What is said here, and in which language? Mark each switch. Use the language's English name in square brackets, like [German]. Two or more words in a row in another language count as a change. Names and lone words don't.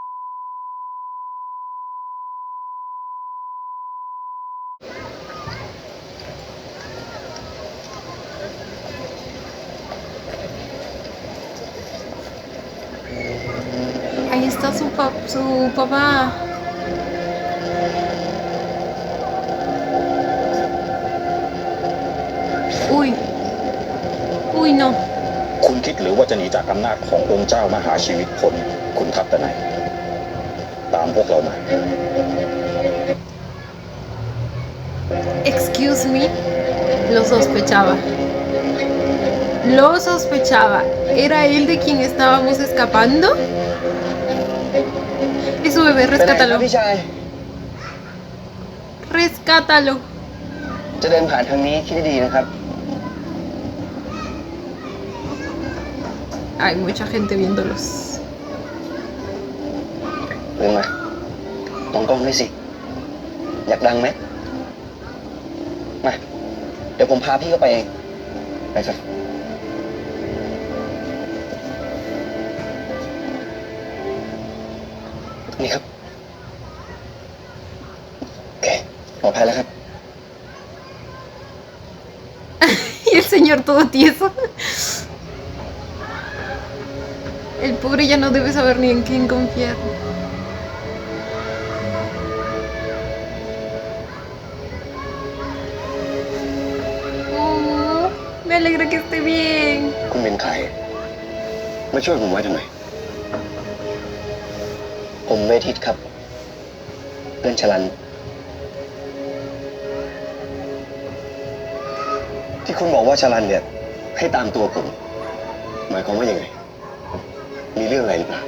[Spanish] Ahí está su papá. Uy. Uy, no. [Thai] คุณคิดหรือว่าจะหนีจากอำนาจขององค์เจ้ามหาชีวิตคนคุณทัพแต่ไหน ตามพวกเรามา [English] Excuse me. [Spanish] Lo sospechaba. Lo sospechaba. ¿Era él de quien estábamos escapando? Es su bebé, rescátalo. [Thai] พี่ชาย [Spanish] Rescátalo. [Thai] จะเดินผ่านทางนี้คิดให้ดีนะครับ [Spanish] Hay mucha gente viéndolos. [Thai] เดินมาตรงกล้องด้วยสิ อยากดังไหม มา เดี๋ยวผมพาพี่เข้าไปเอง ไปสินี่ครับ โอเคปลอดภัยแล้วครับ [Spanish] Y el señor todo tieso. El pobre ya no debe saber ni en quién confiar. Oh, me alegra que esté bien. [Thai] คุณเป็นใครมาช่วยผมไว้ทำไม ผมเวทิตครับ เพื่อนชลัน ที่คุณบอกว่าชาลันเนี่ยให้ตามตัวผม หมายความว่ายังไง มีเรื่องอะไรหรือเปล่า